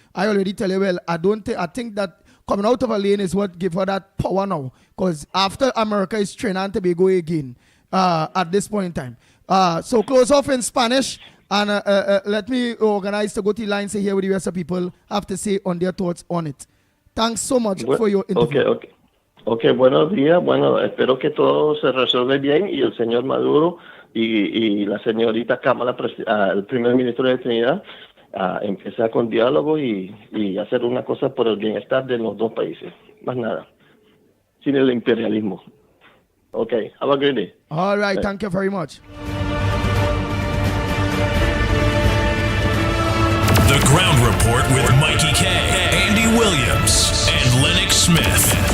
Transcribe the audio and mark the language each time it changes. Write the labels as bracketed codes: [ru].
[en] I already tell you, well, I think that coming out of a lane is what give her that power now. Because after America is Trinidad and Tobago again at this point in time. So close off in Spanish and let me organize to go to the lines to hear what the rest of people have to say on their thoughts on it. Thanks so much for your interview. [es] Okay, buenos días. Bueno, espero que todo se resuelve bien y el señor Maduro y la señorita Kamala, el primer ministro de Trinidad, empezar con diálogo y hacer una cosa por el bienestar de los dos países. Más nada. Sin el imperialismo. [en] Okay. Have a great day. All right, thank you very much. The Ground Report with Mikey K, Andy Williams, and Lennox Smith.